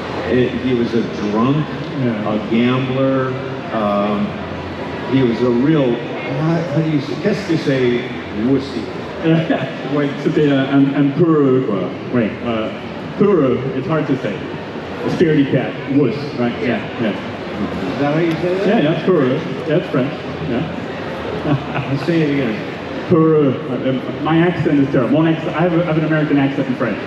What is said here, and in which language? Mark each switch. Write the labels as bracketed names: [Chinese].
[English] he was a drunk, a gambler, he was a real, how do you say, [French] qu'est-ce que c'est [English] wussy? [French] Ouais, c'était un peureux, quoi. [English] Oui, peureux, it's hard to say. A scaredy cat, wuss, right? Yeah. Is that how you say that? Yeah, peureux. That's French. Yeah. Let's say it again. Peureux. My accent is terrible. I have an American accent in French.